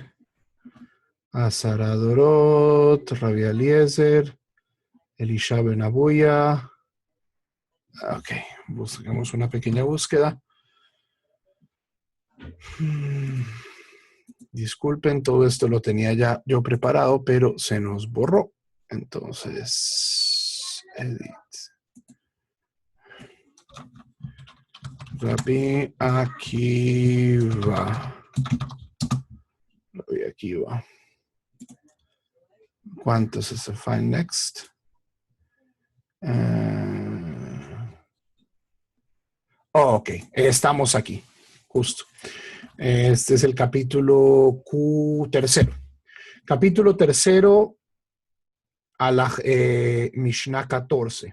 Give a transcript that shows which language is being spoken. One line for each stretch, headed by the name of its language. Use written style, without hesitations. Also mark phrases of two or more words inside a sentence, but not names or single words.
Spanish: Azara Dorot, Rabbi Eliezer, Elisha Ben Abuya. Ok, busquemos una pequeña búsqueda. Disculpen, todo esto lo tenía ya yo preparado, pero se nos borró. Entonces, edit. Rabbi Akiva. Rabbi Akiva. ¿Cuántos es el
English: find next?
Spanish: Ok, estamos aquí, justo. Este es el capítulo tercero. Capítulo tercero a la Mishnah 14.